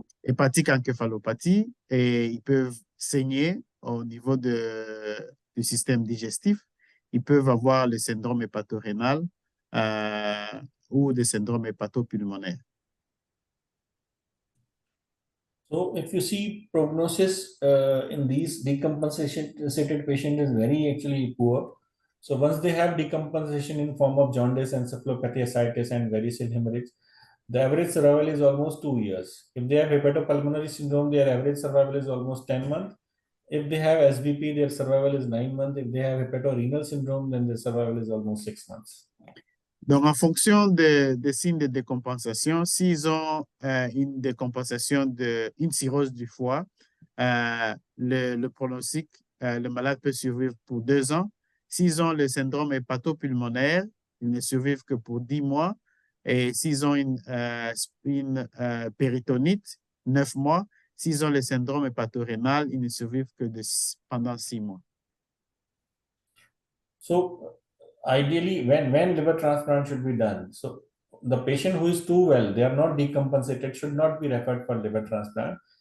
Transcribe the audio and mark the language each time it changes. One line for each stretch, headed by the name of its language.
French: hépatique encéphalopathie et ils peuvent saigner au niveau du système digestif. Ils peuvent avoir le syndrome hépatorénal ou des syndromes hépatopulmonaires.
English: So if you see prognosis in these decompensated patient is very actually poor. So once they have decompensation in form of jaundice, encephalopathy, ascites, and varicose hemorrhage, the average survival is almost 2 years. If they have hepatopulmonary syndrome, their average survival is almost 10 months. If they have SBP, their survival is 9 months. If they have hepatorenal syndrome, then their survival is almost 6 months.
French: Donc, en fonction des signes de décompensation, s'ils ont une décompensation une cirrhose du foie, le pronostic, le malade peut survivre pour 2 ans. S'ils ont le syndrome hépatopulmonaire, ils ne survivent que pour 10 mois. Et s'ils ont une péritonite, 9 mois. S'ils ont le syndrome hépatorénal, ils ne survivent que pendant 6 mois.
English: So, ideally, when liver transplant should be done, so the patient who is too well, they are not decompensated, should not be referred for liver transplant.